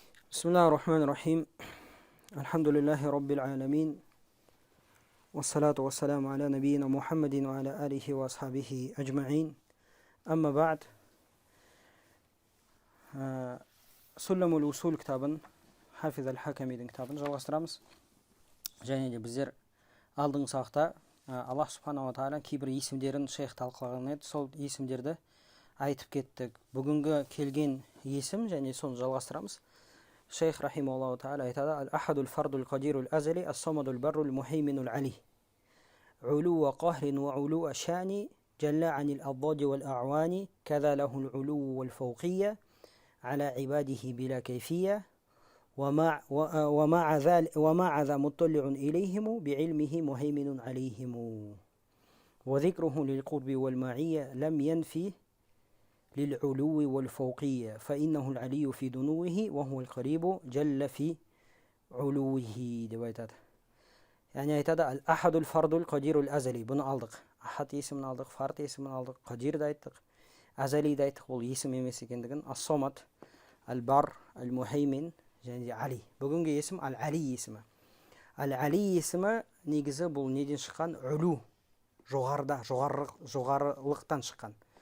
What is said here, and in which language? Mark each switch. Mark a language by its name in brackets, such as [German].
[Arabic] بسم الله الرحمن الرحيم الحمد لله رب العالمين والصلاة والسلام على نبينا محمد وعلى آله وأصحابه أجمعين أما بعد سلم الوصول كتابا حافظ الحكمي كتابا [Kazakh] жалғастырамыз. Және де біздер алдыңғы сабақта Аллах субханала ва тағала кейбір есімдерін шейх талқылаған еді. Сол есімдерді айтып кеттік. Бүгінгі келген есім және соны жалғастырамыз. [Arabic] Шейх рахимахуллаху тағала айтады: Ал-ахадул фардул қадирул азали, ас-самадул баррул мухейминул али. Улуа қахрин ва улуа шани, джалла анил аддади вал а'вани, каза лахул улу вал фауқия, аля ибадихи била кайфия. ومع ذا مطلع إليهم بعلمه مهيمن عليهم وذكره للقرب والمعية لم ينفي للعلو والفوقية فإنه العلي في دنوه وهو القريب جل في علوه. يعني [Kazakh] айтады [Arabic] الأحد الفرد القدير الأزلي. [Kazakh] Бұны алдық. Ахад есімін алдық, фард есімін алдық, қадир да айттық, азали да айттық. Ол есім емес екендігін. Ас-самад, аль-бар, аль-мухеймин және де Али. Бүгінгі есім Ал-Али есімі. Ал-Али есімі негізі бұл неден шыққан? Улу, жоғарыда, жоғарылықтан шыққан.